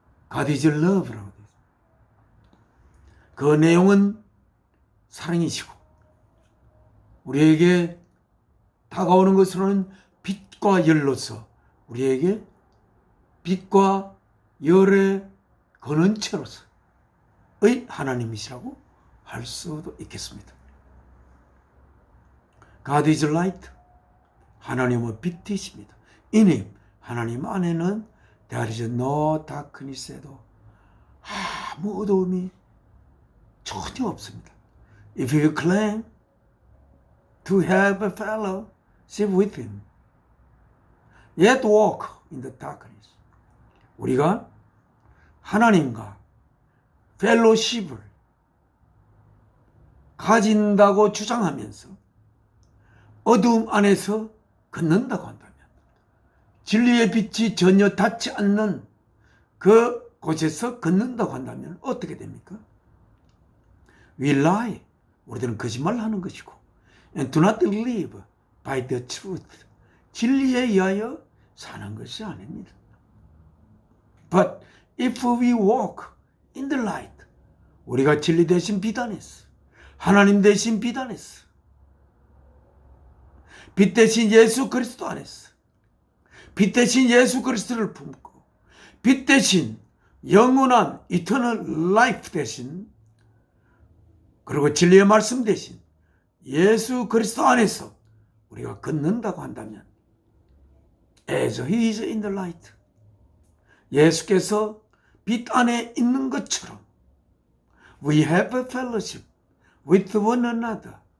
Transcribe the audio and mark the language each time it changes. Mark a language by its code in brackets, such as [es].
[en] God is love [ko] 라고 되어 있습니다. 그 내용은 사랑이시고 우리에게 다가오는 것으로는 빛과 열로서 우리에게 빛과 열의 근원체로서의 하나님이시라고 할 수도 있겠습니다. [en] God is light. [ko] 하나님은 빛이십니다. [en] In him, [ko] 하나님 안에는 [en] there is no darkness [ko] 에도 아무 어두움이 전혀 없습니다. [en] If you claim to have a fellowship with him, yet walk in the darkness. [ko] 우리가 하나님과 펠로십을 가진다고 주장하면서 어두움 안에서 걷는다고 한다면, 진리의 빛이 전혀 닿지 않는 그 곳에서 걷는다고 한다면 어떻게 됩니까? [en] We lie. [ko] 우리들은 거짓말을 하는 것이고, [en] and do not live by the truth. [ko] 진리에 의하여 사는 것이 아닙니다. [en] But if we walk in the light, [ko] 우리가 진리 대신 빛 안에서, 하나님 대신 빛 안에서, 빛 대신 예수 그리스도 안에서, 빛 대신 예수 그리스도를 품고, 빛 대신 영원한 [en] eternal life [ko] 대신, 그리고 진리의 말씀 대신 예수 그리스도 안에서 우리가 걷는다고 한다면, [en] as he is in the light, [ko] 예수께서 빛 안에 있는 것처럼 [en] we have a fellowship with one another.